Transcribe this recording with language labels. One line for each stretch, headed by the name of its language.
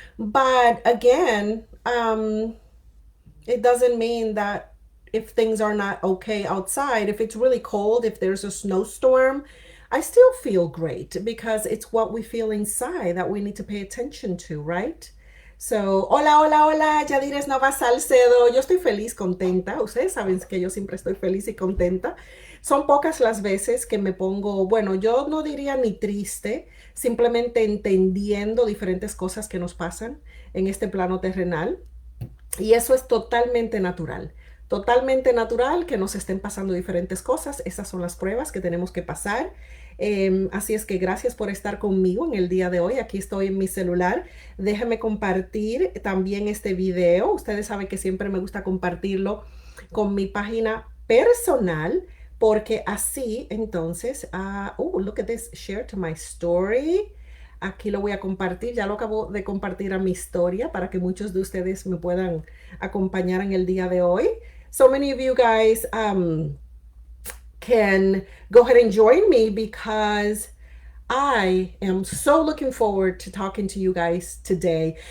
English: But again, it doesn't mean that if things are not okay outside, if it's really cold, if there's a snowstorm, I still feel great because it's what we feel inside that we need to pay attention to, right?
Spanish: So, hola, hola, hola, Yadires Nova-Salcedo. Yo estoy feliz, contenta. Ustedes saben que yo siempre estoy feliz y contenta. Son pocas las veces que me pongo, bueno, yo no diría ni triste, simplemente entendiendo diferentes cosas que nos pasan en este plano terrenal. Y eso es totalmente natural que nos estén pasando diferentes cosas. Esas son las pruebas que tenemos que pasar. Así es que gracias por estar conmigo en el día de hoy. Aquí estoy en mi celular. Déjenme compartir también este video. Ustedes saben que siempre me gusta compartirlo con mi página personal porque así entonces,
English: look at this, share to my story.
Spanish: Aquí lo voy a compartir, ya lo acabo de compartir a mi historia para que muchos de ustedes me puedan acompañar en el día de hoy.
English: So many of you guys can go ahead and join me because I am so looking forward to talking to you guys today.